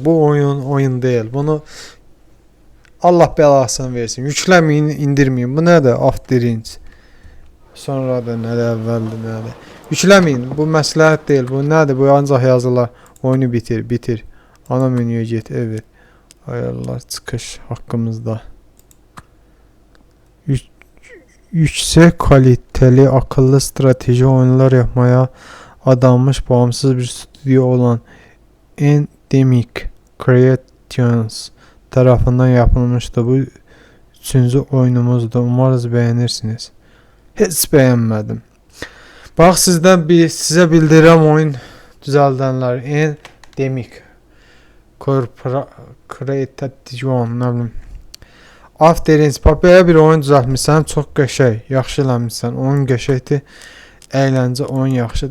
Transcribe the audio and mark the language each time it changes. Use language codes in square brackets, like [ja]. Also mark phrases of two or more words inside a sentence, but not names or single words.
[az] Bu oyun deyil. Bunu Allah bəlasını versin. Yükləməyin, indirməyin. Bu nədir? Afterins. Sonra da nədir? Əvvəldir nədir? Yükləməyin. Bu məsləhət deyil. Bu nədir? Bu ancaq yazılar. [tr] Oyunu bitir. Ana menüye get. Evet. Ayarlar çıxış hakkımızda. Yüksek kaliteli akıllı strateji oyunlar yapmaya adanmış bağımsız bir stüdyo olan Endemic Creations tarafından yapılmıştı. Bu üçüncü oyunumuzdu. Umarız beğenirsiniz. Hiç beğenmedim. [az] Bax sizə bildirəm oyun düzəldənlər. Endemic Creations nə bilim. Afterins, belə bir oyun düzəltmişsən, çox qəşəng, yaxşı eləmişsən. Oyun qəşəngdir, əyləncə oyun yaxşıdır.